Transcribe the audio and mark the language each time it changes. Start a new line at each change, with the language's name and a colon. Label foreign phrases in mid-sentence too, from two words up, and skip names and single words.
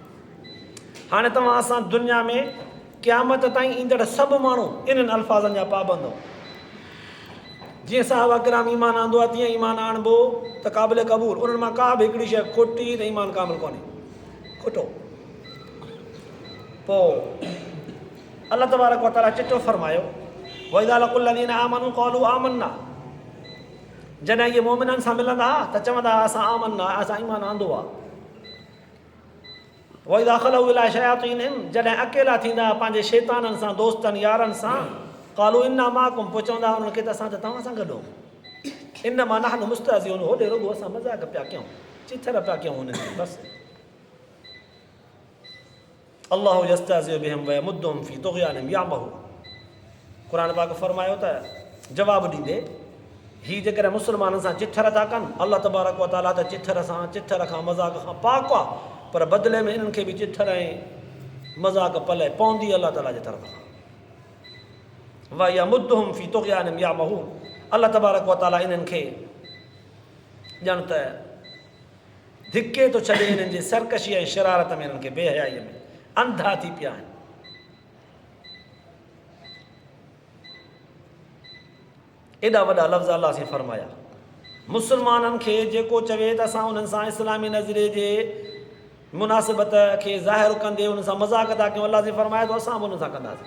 Sindhi: हाणे तव्हां असां दुनिया में क़यामत ताईं ईंदड़ सभु माण्हू इन्हनि अल्फाज़नि जा पाबंद हो। जीअं साहबा किराम ईमान आंदो आहे तीअं ईमान आणिबो त क़ाबिल क़बूल, उन्हनि मां का बि हिकिड़ी शइ खोटी त ईमान कामिल कोन्हे, खोटो। पोइ अल्लाह तबारक व ताला चिठो फरमायो
Arabic: وإذا لقوا الذين آمنوا قالوا آمنا,
Sindhi: जॾहिं इहे मोमिननि सां मिलंदा त चवंदा असां आमन्ना, असां ईमान आंदो आहे।
Arabic: وإذا خلوا إلى شياطينهم,
Sindhi: जॾहिं अकेला थींदा पंहिंजे शैताननि सां, दोस्तनि यारनि सां,
Arabic: قالوا إنا معكم,
Sindhi: पोइ चवंदा उन्हनि खे त असां त तव्हां सां गॾु आहियूं।
Arabic: إنما نحن مستهزئون,
Sindhi: होॾे रुॻो असां मज़ाक़ पिया कयूं, चिथर पिया कयूं हुननि खे, बसि।
Arabic: الله يستهزئ بهم ويمدهم في طغيانهم يعمهون,
Sindhi: क़ुर पाक फरमायो त जवाबु ॾींदे हीअ जेकॾहिं मुस्लमाननि सां चिथर था कनि, अल्लाह तबारक व ताला त चिथर खां मज़ाक़ खां पाक आहे, पर बदिले में इन्हनि खे बि चिथर ऐं मज़ाक़ पले पवंदी अल्लाह ताला जे तरफ़ खां।
Arabic: ويمدهم في طغيانهم يعمهون,
Sindhi: अल्लाह तबारक व ताला इन्हनि खे ॼण त धिके थो छॾे, हिननि जी सरकशी ऐं शरारत में, हिननि खे बेहयाईअ में अंधा थी पिया आहिनि। एॾा वॾा लफ़्ज़ अलाह से फरमाया मुसलमाननि खे जेको चवे त असां उन्हनि सां इस्लामी नज़रिए जे मुनासिबत खे ज़ाहिर कंदे उन सां मज़ाक़ था कयूं, अलाह जी फरमाए थो असां बि उन सां कंदासीं।